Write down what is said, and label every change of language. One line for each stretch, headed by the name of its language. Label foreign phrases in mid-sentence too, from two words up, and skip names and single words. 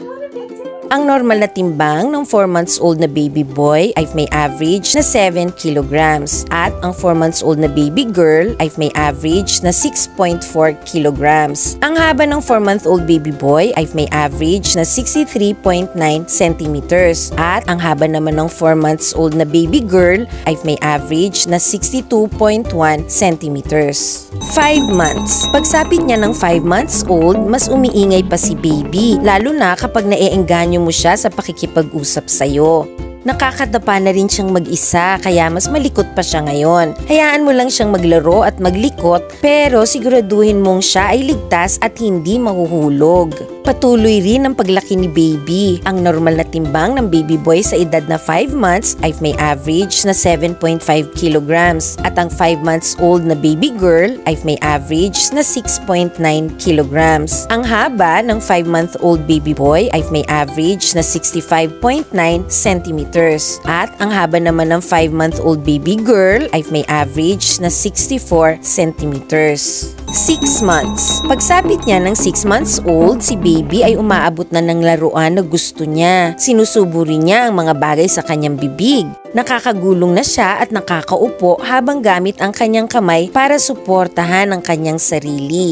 Filipino: Ang normal na timbang ng 4
English: months old
Filipino: na
English: baby boy
Filipino: ay may average na 7 kilograms at ang 4
English: months old
Filipino: na
English: baby girl
Filipino: ay may average na 6.4 kilograms. Ang haba ng 4
English: month old baby boy
Filipino: ay may average na 63.9 centimeters at ang haba naman ng 4
English: months old
Filipino: na
English: baby girl
Filipino: ay may average na 62.1 centimeters. 5 months. Pagsapit niya ng 5
English: months old,
Filipino: mas umiingay pa si baby, lalo na kapag naiengganyo mo siya sa pakikipag-usap sa'yo. Nakakadapa na rin siyang mag-isa kaya mas malikot pa siya ngayon. Hayaan mo lang siyang maglaro at maglikot pero siguraduhin mong siya ay ligtas at hindi mahuhulog. Patuloy rin ang paglaki ni baby. Ang normal na timbang ng
English: baby boy
Filipino: sa edad na 5 months ay may average na 7.5 kilograms at ang 5
English: months old
Filipino: na
English: baby girl
Filipino: ay may average na 6.9 kilograms. Ang haba ng 5
English: month old baby boy
Filipino: ay may average na 65.9 centimeters at ang haba naman ng 5 month old baby girl ay may average na 64 centimeters. 6 months. Pagsapit niya ng 6
English: months old,
Filipino: si baby ay umaabot na ng laruan na gusto niya. Sinusubo rin niya ang mga bagay sa kanyang bibig. Nakakagulong na siya at nakakaupo habang gamit ang kanyang kamay para suportahan ang kanyang sarili.